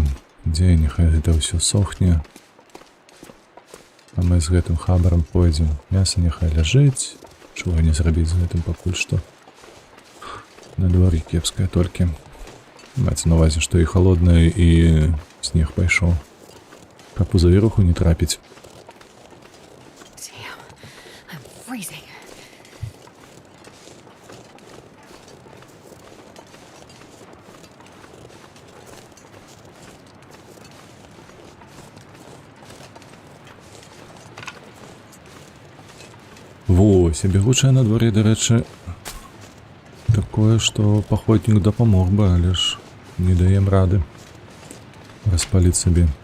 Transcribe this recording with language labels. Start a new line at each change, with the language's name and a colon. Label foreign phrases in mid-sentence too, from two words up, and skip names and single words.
Belarusian: Дзе, няхай гэта ўсё сохне. А мы з гэтым хабарам пойдзем. Мяса няхай ляжыць. Чого не зрабіць з гэтым пакуль што. Надвор'е кепскае толькі. Маецца на увазе, што і халоднае, і снег пайшоў. Каб у завіруху не трапіць.
English: Damn, I'm freezing.
Belarusian: Вось, а бегучае на дворе, дарэчы, такое, што паходнік дапамог бы, але ж не даем рады распаліць сабе.